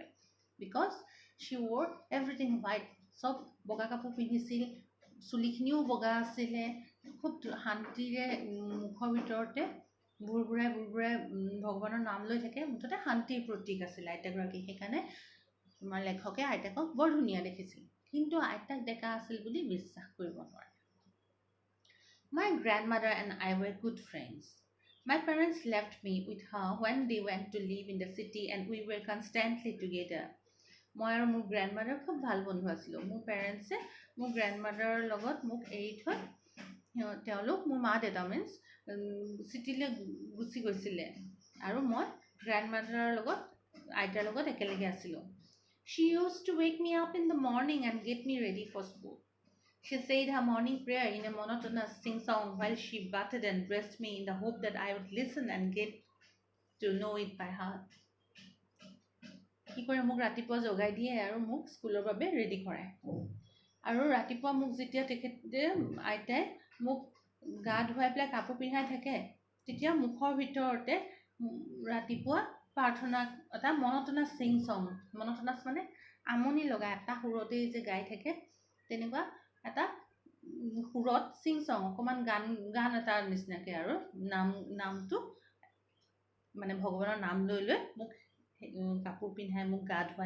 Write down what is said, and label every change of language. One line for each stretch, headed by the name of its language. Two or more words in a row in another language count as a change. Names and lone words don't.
English: because she wore everything white,
Assamese: চব বগা কাপোৰ পিন্ধিছিল, চুলিখিনিও বগা আছিলে, খুব শান্তিৰে মুখৰ ভিতৰতে ভুৰভুৰাই ভগৱানৰ নাম লৈ থাকে, মুঠতে শান্তিৰ প্ৰতীক আছিল আইতাগৰাকী। সেইকাৰণে তোমাৰ লেখকে আইতাকক বৰ ধুনীয়া দেখিছিল। কিন্তু আইতাক ডেকা আছিল বুলি বিশ্বাস কৰিব নোৱাৰে।
English: My grandmother and I were good friends. My parents left me with her when they went to live in the city and we were constantly together.
Assamese: মই আৰু মোৰ গ্ৰেণ্ডমাদাৰ খুব ভাল বন্ধু আছিলোঁ। মোৰ পেৰেণ্টছে মোৰ গ্ৰেণ্ডমাদাৰৰ লগত মোক এৰি থৈ তেওঁলোক মোৰ মা দেউতা মিন্স চিটিলৈ গুচি গৈছিলে আৰু মই গ্ৰেণ্ডমাদাৰৰ লগত আইতাৰ লগত একেলগে আছিলোঁ।
English: She used to wake me up in the morning and get me ready for school. She said her morning prayer in a monotonous sing-song while she bathed and dressed me in the hope that I would listen and get to know it by heart.
Assamese: কি কৰে মোক ৰাতিপুৱা জগাই দিয়ে আৰু মোক স্কুলৰ বাবে ৰেডি কৰায়। আৰু ৰাতিপুৱা মোক যেতিয়া তেখেতে আইতাই মোক গা ধুৱাই পেলাই কাপোৰ পিন্ধাই থাকে তেতিয়া মুখৰ ভিতৰতে ৰাতিপুৱা প্ৰাৰ্থনা এটা
English: monotonous sing-song,
Assamese: মনোটনাছ মানে আমনি লগা এটা সুৰতেই যে গাই থাকে তেনেকুৱা এটা সুৰত
English: sing-song
Assamese: অকণমান গান এটাৰ নিচিনাকৈ আৰু নামটো মানে ভগৱানৰ নাম লৈ লৈ মোক কাপোৰ পিন্ধাই মোক গা ধুৱায়।